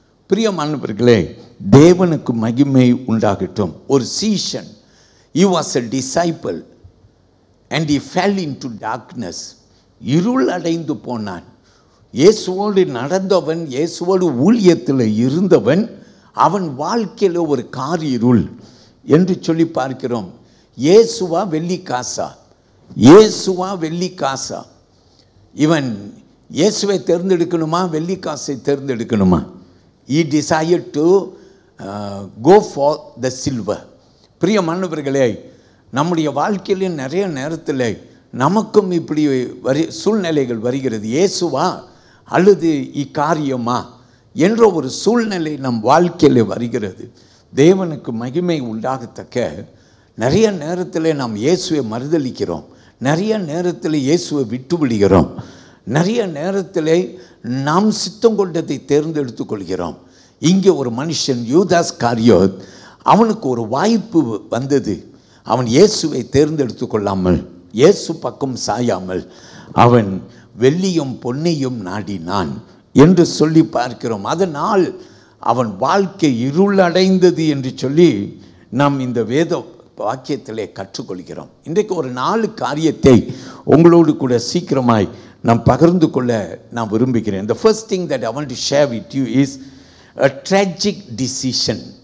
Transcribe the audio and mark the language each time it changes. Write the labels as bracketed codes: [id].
[ta] பிரியமானவர்களே, தேவனுக்கு மகிமை உண்டாகட்டும். ஒரு சீஷன், [en] he was a disciple and he fell into darkness. [ta] இருள் அடைந்து போனான். இயேசுவோடு நடந்தவன், இயேசுவோடு ஊழியத்தில் இருந்தவன், அவன் வாழ்க்கையில் ஒரு காரிருள் என்று சொல்லி பார்க்கிறோம். இயேசுவா வெள்ளி காசா? இயேசுவா வெள்ளி காசா? இவன் இயேசுவை தேர்ந்தெடுக்கணுமா, வெள்ளி காசை தேர்ந்தெடுக்கணுமா? [en] He desired to go for the silver. [ta] பிரியமானவர்களே, நம்முடைய வாழ்க்கையில நிறைய நேரத்தில் நமக்கும் இப்படி சூழ்நிலைகள் வருகிறது. இயேசுவா அல்லது இக்காரியமா என்ற ஒரு சூழ்நிலை நம் வாழ்க்கையில் வருகிறது. தேவனுக்கு மகிமை உண்டாகத்தக்க நிறைய நேரத்தில் நாம் இயேசுவை மறுதலிக்கிறோம். நிறைய நேரத்தில் இயேசுவை விட்டு விடுகிறோம். நிறைய நேரத்தில் நாம் சித்தம் கொண்டதை தேர்ந்தெடுத்து கொள்கிறோம். இங்கே ஒரு மனுஷன் யூதாஸ் காரியோத், அவனுக்கு ஒரு வாய்ப்பு வந்தது. அவன் இயேசுவை தேர்ந்தெடுத்து கொள்ளாமல், இயேசு பக்கம் சாயாமல் அவன் வெள்ளியும் பொன்னையும் நாடினான் என்று சொல்லி பார்க்கிறோம். அதனால் அவன் வாழ்க்கை இருளடைந்தது என்று சொல்லி நாம் இந்த வேத வாக்கியத்திலே கற்றுக்கொள்கிறோம். இன்றைக்கு ஒரு 4 காரியத்தை உங்களோடு கூட சீக்கிரமாய் நாம் பகிர்ந்து கொள்ள நான் விரும்புகிறேன். [en] The first thing that I want to share with you is a tragic decision.